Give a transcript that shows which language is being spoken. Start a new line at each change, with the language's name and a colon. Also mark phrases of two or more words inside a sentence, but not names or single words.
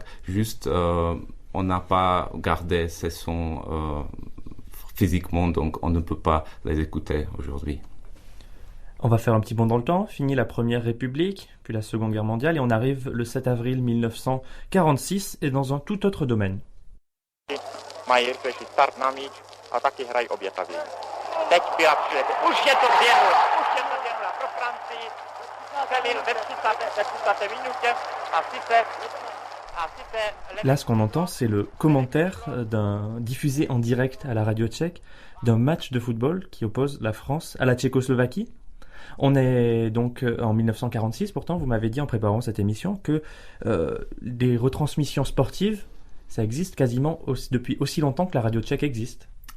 French: Juste on n'a pas gardé ces sons physiquement, donc on ne peut pas les écouter aujourd'hui. On va faire un petit bond dans le temps. Fini la Première République, puis la Seconde Guerre mondiale, et on arrive le 7 avril 1946 et dans un tout autre domaine.
Czech: Mají rychlejší start na míč a taky hrají obětavě. Teď byla příležitost. Už je to 2:0 pro Francii. Přelil ve 30. minutě a sice
French: Là, ce qu'on entend, c'est le commentaire diffusé en direct à la radio tchèque d'un match de football qui oppose la France à la Tchécoslovaquie. On est donc en 1946, pourtant, vous m'avez dit en préparant cette émission que des retransmissions sportives, ça existe quasiment depuis aussi longtemps que la radio tchèque existe.